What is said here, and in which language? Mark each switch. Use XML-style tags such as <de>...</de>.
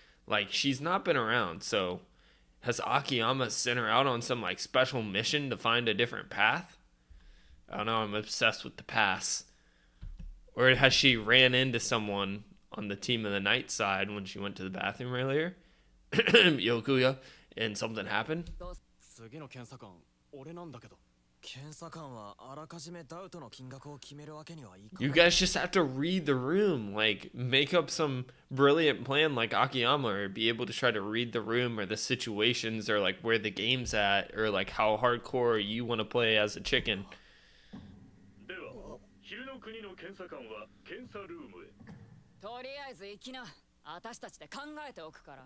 <en>Like, she's not been around, so has Akiyama sent her out on some, like, special mission to find a different path? I don't know, I'm obsessed with the pass. Or has she ran into someone on the Team of the Night side when she went to the bathroom earlier? Yokuya, and something happened?</en> <ja>次の検査官俺なんだけど検査官はあらかじめダウトの金額を決めるわけにはいかない</ja> <en>You guys just have to read the room, like make up some brilliant plan like Akiyama, or be able to try to read the room or the situations or like where the game's at or like how hardcore you want to play as a chicken.</en> <ja>では昼の国の検査官は検査ルームへ。とりあえず行きな。私たちで考えておくから。</ja>